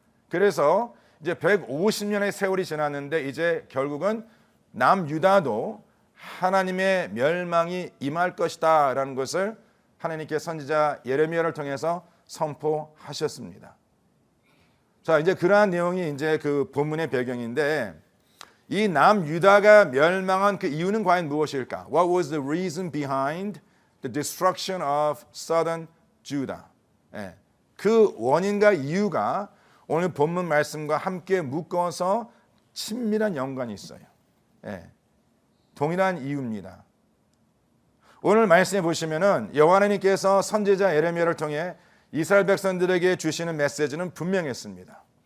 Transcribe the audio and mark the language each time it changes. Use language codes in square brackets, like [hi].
[ko] 그래서 이제 150년의 세월이 지났는데 이제 결국은 남유다도 하나님의 멸망이 임할 것이다 라는 것을 하나님께 선지자 예레미야를 통해서 선포하셨습니다. 자, 이제 그러한 내용이 이제 그 본문의 배경인데 이 남유다가 멸망한 그 이유는 과연 무엇일까? [en] What was the reason behind the destruction of southern Judah? [ko] 그 원인과 이유가 오늘 본문 말씀과 함께 묶어서 친밀한 연관이 있어요. 동일한 이유입니다. 오늘 말씀해 보시면은 여호와 하나님께서 선지자 예레미야를 통해 이스라엘 백성들에게 주시는 메시지는 분명했습니다.